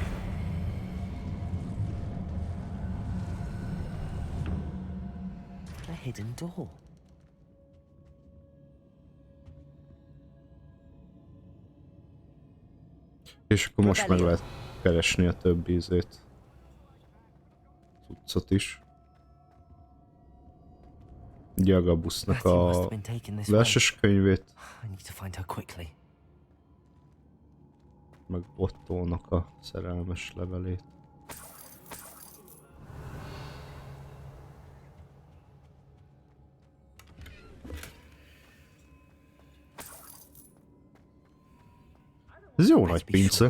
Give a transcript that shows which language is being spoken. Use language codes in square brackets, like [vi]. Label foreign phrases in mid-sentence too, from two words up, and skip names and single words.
[en] A hidden door. [hu] És akkor most meg lehet keresni a többi ízét. Cuccot is. Ugye Agabusznak a verses könyvét. [en] I need to find her quickly. [hu] Meg Ottónak a szerelmes levelét. Ez jó nagy pince.